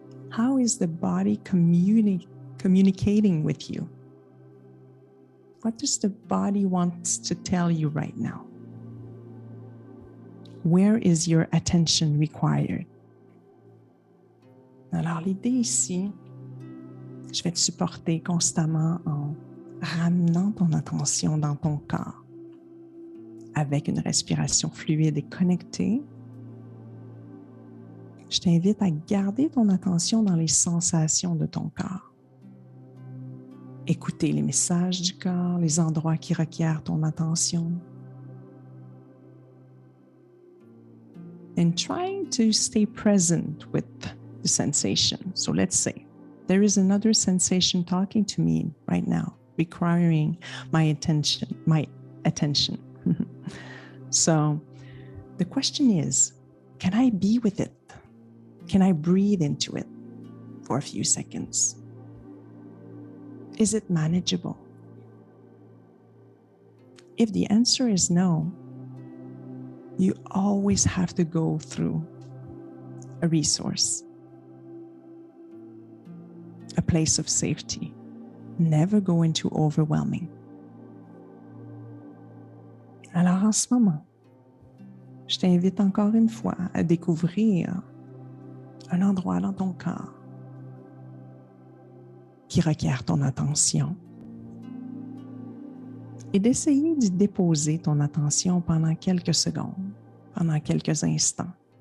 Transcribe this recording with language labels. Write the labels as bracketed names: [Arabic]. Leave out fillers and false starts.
[English] How is the body communicating with you? What does the body want to tell you right now? Where is your attention required? [French] Alors, l'idée ici, je vais te supporter constamment en ramenant ton attention dans ton corps avec une respiration fluide et connectée. Je t'invite à garder ton attention dans les sensations de ton corps. Écouter les messages du corps, les endroits qui requièrent ton attention. [English] And trying to stay present with the sensation. So let's say there is another sensation talking to me right now, requiring my attention. So the question is, can I be with it? Can I breathe into it for a few seconds? Is it manageable? If the answer is no, you always have to go through a resource, a place of safety. Never go into overwhelming. [French] Alors en ce moment, je t'invite encore une fois à découvrir un endroit dans ton corps qui requiert ton attention et d'essayer d'y déposer ton attention pendant quelques secondes, pendant quelques instants.